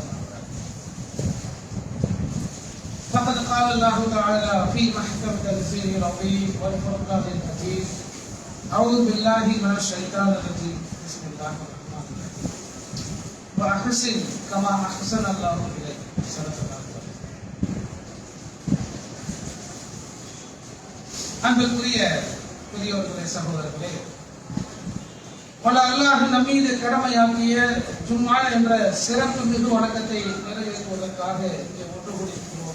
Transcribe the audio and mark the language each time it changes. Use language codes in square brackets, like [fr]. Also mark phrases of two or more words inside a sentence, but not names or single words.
[ar] فقد قال الله تعالى في محكم تنزيله العظيم والفرقان الحكيم. أعوذ بالله من الشيطان الرجيم. بسم الله الرحمن الرحيم. وأحسن كما أحسن الله إليك. صدق الله. [ta] அன்புக்குரிய பெரியோர்களே சகோதரர்களே, பல அல்லாஹ் நம்மீது கடமையாக்கிய ஜும்மா என்ற சிறப்பு மிகு வணக்கத்தை நிறைவேற்றுவதற்காக இங்கே ஒன்று கூடியிருக்கிறோம்.